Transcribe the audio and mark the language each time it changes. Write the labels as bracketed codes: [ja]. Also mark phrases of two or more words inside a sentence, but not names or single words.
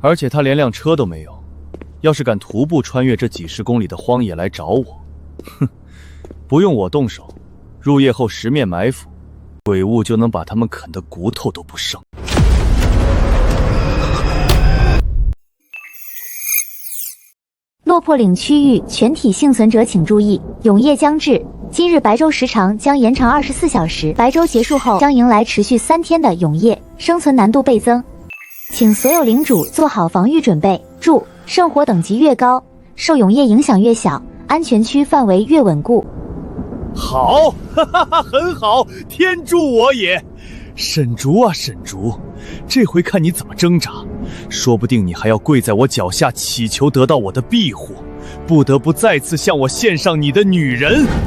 [zh] 而且他連辆車都没有，要是敢徒步穿越这几十公里的荒野来找我，哼，不用我动手，入夜后十面埋伏，鬼物就能把他们啃得骨头都不剩。落魄岭区域全体幸存者请注意，永夜将至，今日白昼时长将延长24小时，白昼結束後將迎來持續3天的永夜，生存難度倍增，請所有領主做好防禦準備。注：聖火等級越高，受永夜影響越小，安全區範圍越穩固。好，哈哈哈，很好，天助我也！沈竹啊，沈竹，这回看你怎麼掙扎，說不定你還要跪在我腳下祈求得到我的庇護，不得不再次向我獻上你的女人。